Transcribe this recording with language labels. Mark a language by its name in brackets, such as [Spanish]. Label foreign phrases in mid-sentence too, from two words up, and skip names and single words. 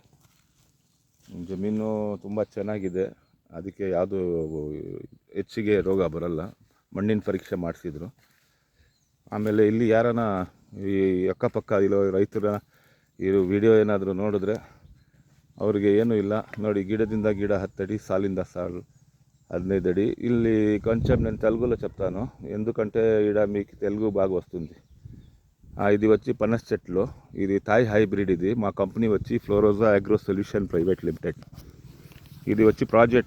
[Kannada] ಜಮೀನು ತುಂಬ ಚೆನ್ನಾಗಿದೆ. ಅದಕ್ಕೆ ಯಾವುದು ಹೆಚ್ಚಿಗೆ ರೋಗ ಬರಲ್ಲ. ಮಣ್ಣಿನ ಪರೀಕ್ಷೆ ಮಾಡಿಸಿದ್ರು. ಆಮೇಲೆ ಇಲ್ಲಿ ಯಾರನ ಈ ಅಕ್ಕಪಕ್ಕ ಇರೋ ರೈತರ ಈ ವಿಡಿಯೋ ಏನಾದರೂ ನೋಡಿದ್ರೆ ಅವ್ರಿಗೆ ಏನೂ ಇಲ್ಲ. ನೋಡಿ, ಗಿಡದಿಂದ ಗಿಡ 10 ಅಡಿ, ಸಾಲಿಂದ ಸಾಲು 15 ಅಡಿ. [Telugu] ಇಲ್ಲಿ కొంచెం నేను తెలుగులో చెప్తాను, ఎందుకంటే ఈడ మీకు తెలుగు బాగా వస్తుంది. ఇది వచ్చి పనస చెట్లు. ఇది [English] Thai hybrid. [Telugu] ఇది మా కంపెనీ వచ్చి ఫ్లోరోజా అగ్రో సొల్యూషన్ ప్రైవేట్ లిమిటెడ్. ఇది వచ్చి ప్రాజెక్ట్.